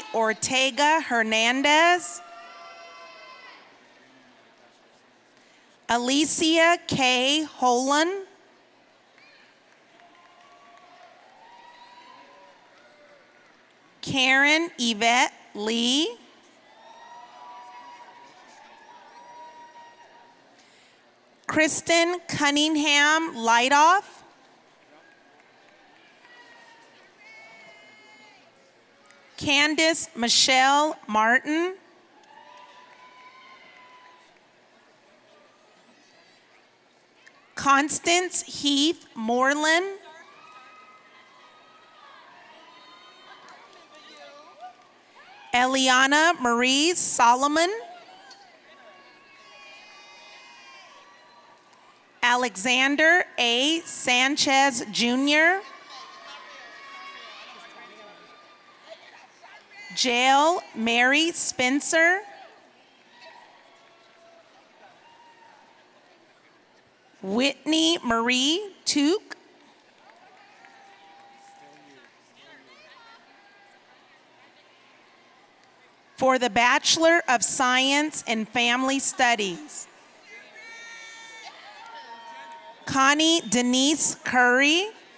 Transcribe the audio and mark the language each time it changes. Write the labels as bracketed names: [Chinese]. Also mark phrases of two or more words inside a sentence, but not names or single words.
[English] Ortega Hernandez. Alicia K. Holan. Karen Yvette Lee. Kristen Cunningham Lightoff. Candace Michelle Martin. Constance Heath Moreland. Eliana Marie Solomon. Alexander A. Sanchez Jr. Jael Mary Spencer. Whitney Marie Took. For the Bachelor of Science in Family Studies, Connie Denise Curry.